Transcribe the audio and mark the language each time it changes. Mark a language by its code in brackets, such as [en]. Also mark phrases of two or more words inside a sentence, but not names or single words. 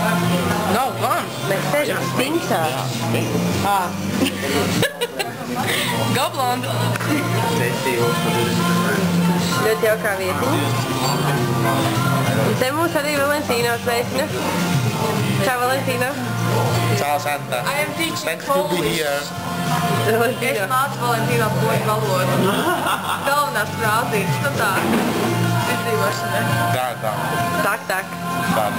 [lv] Nav gan. Mēs sēžam Stinksā. Go blondu. Ļoti jaukā vietiņa. Un te mūs arī Valentino sveicina. Čau, Valentino. Ciao, Santa. [en] Thanks to be here. [lv] Es mācu Valentino poļu valodu. Galvenās frāzītes, tā. Izdzīvošanai. Tā. Tā.